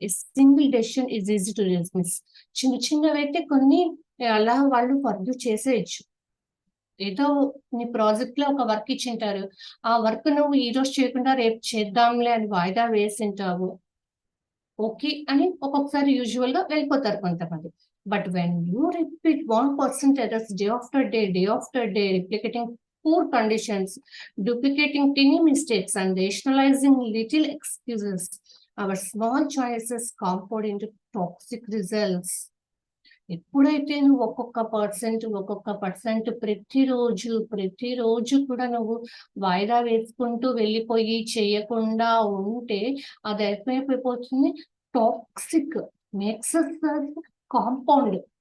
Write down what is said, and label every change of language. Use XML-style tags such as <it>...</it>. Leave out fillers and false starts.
<en>A single decision is easy to dismiss.</en> <te>చిన్న చిన్నవైతే కొన్ని అలా వాళ్ళు ఫర్గివ్ చేసేయచ్చు. ఏదో నీ ప్రాజెక్ట్ లో ఒక వర్క్ ఇచ్చింటారు, ఆ వర్క్ నువ్వు ఈ రోజు చేయకుండా రేపు చేద్దాంలే అని వాయిదా వేసింటావు. ఓకే అని ఒక్కొక్కసారి యూజువల్ గా వెళ్ళిపోతారు కొంతమంది.</te> <en>But when you repeat 1% errors day after day, replicating poor conditions, duplicating tiny mistakes and rationalizing little excuses, our small choices compound into toxic results.</en> <te>ఎప్పుడైతే నువ్వు ఒక్కొక్క పర్సెంట్ ప్రతిరోజు కూడా నువ్వు వాయిదా వేసుకుంటూ వెళ్ళిపోయి చేయకుండా ఉంటే అది అయిపోయిపోతుంది</te> <en>Toxic, makes compound.</en>